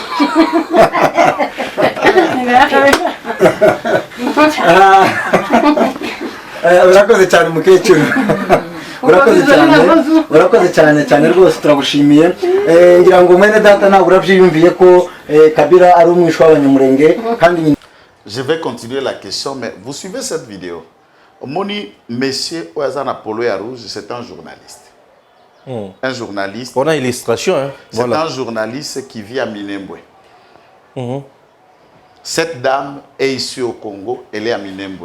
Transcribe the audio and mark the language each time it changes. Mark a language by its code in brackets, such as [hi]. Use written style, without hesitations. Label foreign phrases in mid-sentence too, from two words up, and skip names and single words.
[rw] urakoze cyane mukecuru urakoze cyane rwose turagushimiye ngira ngo mwene data ntabwo urabyiyumviye ko Kabila ari umwishwa w'abanyamurenge kandi [fr] Je vais continuer la question mais vous suivez cette vidéo. Moni monsieur Ouazana Polo ya Rouge, c'est un journaliste. Un journaliste. On a illustration hein. C'est un journaliste qui vit à Minembwe. Cette dame est issue au Congo, elle est à Minembwe.